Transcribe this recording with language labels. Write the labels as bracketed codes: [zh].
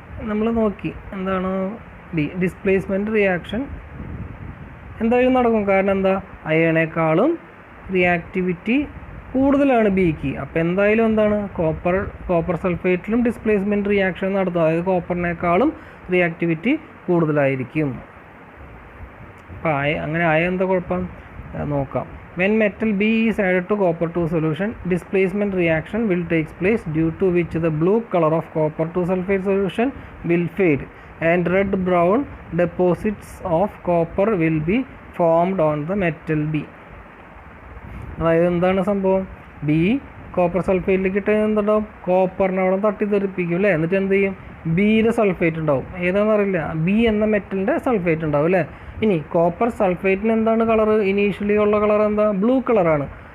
[ml] നമ്മൾ നോക്കി എന്താണ്? ഡിസ്പ്ലേസ്മെൻറ്റ് റിയാക്ഷൻ എന്തായാലും നടക്കും. കാരണം എന്താ? അയണേക്കാളും റിയാക്ടിവിറ്റി കൂടുതലാണ് ബിക്ക്. അപ്പോൾ എന്തായാലും എന്താണ്? കോപ്പർ സൾഫേറ്റിലും ഡിസ്പ്ലേസ്മെൻറ്റ് റിയാക്ഷൻ നടത്തും. അതായത് കോപ്പറിനേക്കാളും റിയാക്ടിവിറ്റി കൂടുതലായിരിക്കും. അപ്പോൾ അങ്ങനെ എന്താ കുഴപ്പം നോക്കാം. [en] When metal B is added to copper 2 solution, displacement reaction will take place, due to which the blue color of copper 2 sulfate solution will fade and red brown deposits of copper will be formed on the metal B. [ml] അതായത് എന്താണ് സംഭവം? B copper സൾഫേറ്റിലേക്ക് ഇട്ട് എന്തുണ്ടാവും? കോപ്പറിനെ അവിടെ തട്ടിത്തെറിപ്പിക്കും അല്ലേ. എന്നിട്ട് എന്ത് ചെയ്യും? ബിയുടെ സൾഫേറ്റ് ഉണ്ടാവും. ഏതാണെന്നറിയില്ല. ബി എന്ന മെറ്റലിൻ്റെ സൾഫേറ്റ് ഉണ്ടാവും അല്ലേ. ഇനി കോപ്പർ സൾഫേറ്റിന് എന്താണ് കളർ? ഇനീഷ്യലി ഉള്ള കളർ എന്താ? ബ്ലൂ കളറാണ്.